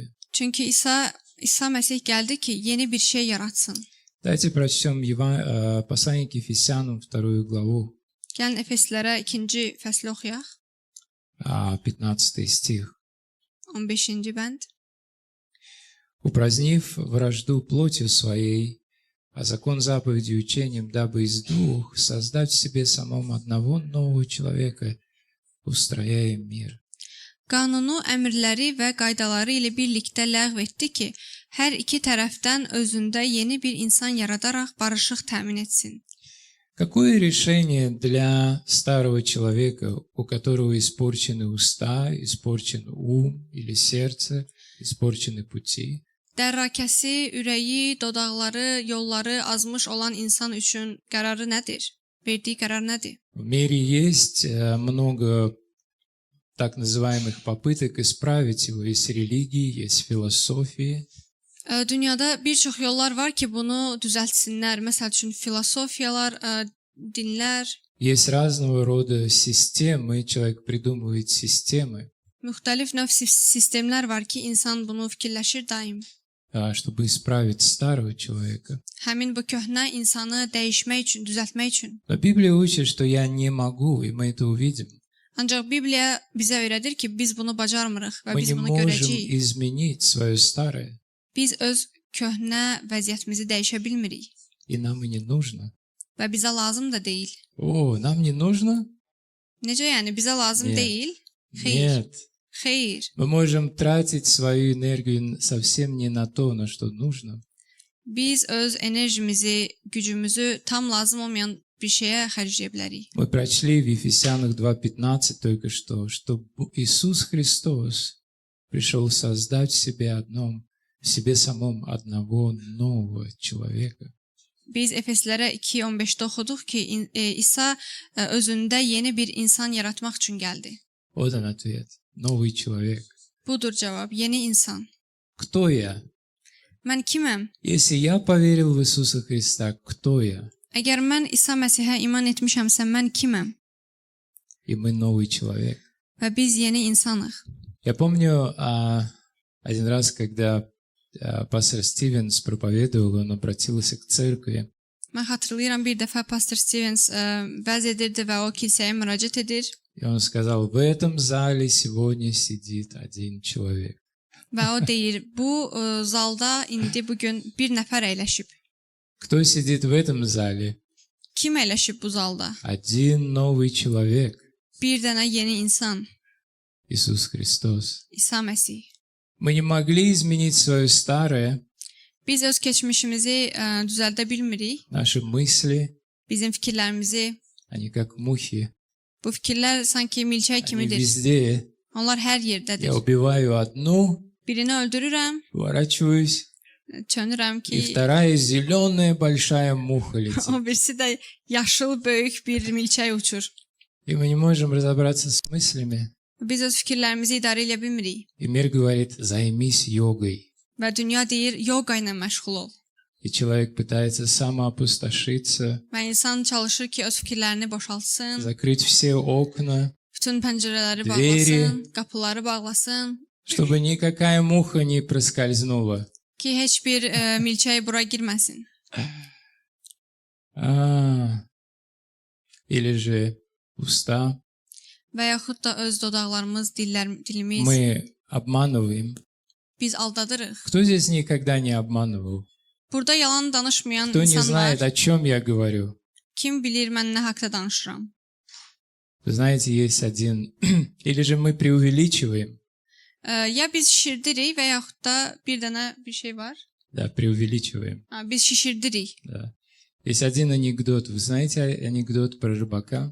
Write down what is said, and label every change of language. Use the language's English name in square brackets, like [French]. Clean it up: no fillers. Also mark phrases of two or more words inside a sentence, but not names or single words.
[Azerbaijani] Çünki İsa Məsih gəldi ki, yeni bir şey yaratsın. [Russian] Давайте прочтем послание к Ефесянам, 2 главу, [Azerbaijani] Gəlin Efeslərə 2-ci fəsli oxuyaq. [Russian] 15 стих. [Azerbaijani] 15-ci bənd. [Russian] «Упразднив вражду плотью своей, а закон заповедью учением, дабы из двух создать в себе самом одного нового человека, устрояя мир». [Azerbaijani] Qanunu, əmrləri və qaydaları ilə birlikdə ləğv etdi ki, hər iki tərəfdən özündə yeni bir insan yaradaraq barışıq təmin etsin. [Russian] Какое решение для старого человека, у которого испорчены уста, испорчен ум или сердце, испорчены пути? [Azerbaijani] Dərrakəsi, ürəyi, dodaqları, yolları azmış olan insan üçün qərarı nədir? Verdiyi qərar nədir? [Russian] В мире есть много так называемых попыток исправить его. Есть религии, есть философии. [Azerbaijani] Dünyada bir çox yollar var ki, bunu düzəltsinlər. Məsəl üçün filosofiyalar, dinlər, [Russian] Есть разного рода системы, человек придумывает системы, [Azerbaijani] müxtəlif növ sistemlər var ki, insan bunu fikirləşir daim. [Russian] чтобы исправить старого человека. [Azerbaijani] Həmin bu köhnə insanı dəyişmək üçün, düzəltmək üçün. [Russian] Но Библия учит, что я не могу, и мы это увидим. [Azerbaijani] Ancaq Bibliya bizə öyrədir ki, biz bunu bacarmırıq və [Russian] Мы [Azerbaijani] biz [Russian] не [Azerbaijani] bunu [Russian] можем [Azerbaijani] görəcəyik. [Russian] изменить свое старое, [Azerbaijani] Biz öz köhnə vəziyyətimizi dəyişə bilmirik [Russian] и нам и не нужно. [Azerbaijani] və bizə lazım da deyil. [Russian] О, нам не нужно? [Azerbaijani] Necə yəni bizə lazım [Russian] Нет. [Azerbaijani] deyil? Xeyr. [Russian] Нет. [Azerbaijani] Xeyr. [Russian] Мы можем тратить свою энергию совсем не на то, на что нужно. [Azerbaijani] Biz öz enerjimizi, gücümüzü tam lazım olmayan bir şeyə xərcləyə bilərik. [Russian] Мы прочли в Ефесянах 2:15 только что Иисус Христос пришел создать в себе самом одного нового человека. [Azerbaijani] Biz Efeslərə 2:15-də oxuduq ki, İsa özündə yeni bir insan yaratmaq üçün gəldi. [Russian] Вот он ответ. Новый человек. [Azerbaijani] Budur cavab, yeni insan. [Russian] Кто я? [Azerbaijani] Mən kiməm? [Russian] Если я поверил в Иисуса Христа, кто я? [Azerbaijani] Əgər mən İsa Məsihə iman etmişəmsə, mən kiməm? [Russian] И мы новый человек. [Azerbaijani] Və biz yeni insanıq. [Russian] Я помню один раз, когда пастор Стивенс проповедовал, он обратился к церкви. [Azerbaijani] Mən xatırlayıram bir dəfə pastor Stevens vəz edirdi və o kilsəyə müraciət edir [Russian] И он сказал, в этом зале сегодня сидит один человек. [Azerbaijani] və o deyir, bu zalda indi bugün bir nəfər əyləşib. [Russian] Кто сидит в этом зале? [Azerbaijani] Kim əyləşib bu zalda? [Russian] Один новый человек. [Azerbaijani] Bir dənə yeni insan, [Russian] Иисус Христос. [Azerbaijani] İsa Məsih. [Russian] Мы не могли изменить свое старое, [Azerbaijani] Biz öz keçmişimizi düzəldə bilmirik. [Russian] наши мысли, [Azerbaijani] Bizim fikirlərimizi. [Russian] они как мухи. [Azerbaijani] Bu fikirlər sanki milçək [Russian] Они [Azerbaijani] kimidir. [Russian] везде. [Azerbaijani] Onlar hər yerdədir. [Russian] Я убиваю одну, [Azerbaijani] Birini öldürürəm, [Russian] поворачиваюсь, [Azerbaijani] çönürəm [Russian] и [Azerbaijani] ki, [Russian] вторая зеленая большая муха летит. [Azerbaijani] o birisi də yaşıl böyük bir milçək uçur. [Russian] И мы не можем разобраться с мыслями. [Azerbaijani] Biz öz fikirlərimizi idarə edə bilmirik. [Russian] И мир говорит, займись йогой. [Azerbaijani] Və dünya deyir, yoga ilə məşğul ol. [Russian] И человек пытается самоопустошиться, [Azerbaijani] Və insan çalışır ki, öz fikirlərini boşaltsın, [Russian] закрыть все окна, [Azerbaijani] bütün pəncərələri [Russian] Двери. [Azerbaijani] bağlasın, qapıları bağlasın [Russian] чтобы никакая муха не проскользнула. [Azerbaijani] ki, heç bir milçək bura girməsin. [Russian] Или же уста. [Azerbaijani] Və yaxud da öz dodaqlarımız, dilimiz [Russian] Мы обманываем. [Azerbaijani] biz aldadırıq. [Russian] Кто здесь никогда не обманывал? [Azerbaijani] Burada yalan danışmayan [Russian] Кто не [Azerbaijani] insanlar [Russian] знает, о чем я говорю? [Azerbaijani] kim bilir mən nə haqqda danışıram? [Russian] Вы знаете, есть один... Или же мы преувеличиваем. [Azerbaijani] Ya biz şişirdirik və yaxud da bir dənə bir şey var. [Russian] Да, преувеличиваем. [Azerbaijani] Biz şişirdirik. [Russian] Да. Есть один анекдот. Вы знаете анекдот про рыбака?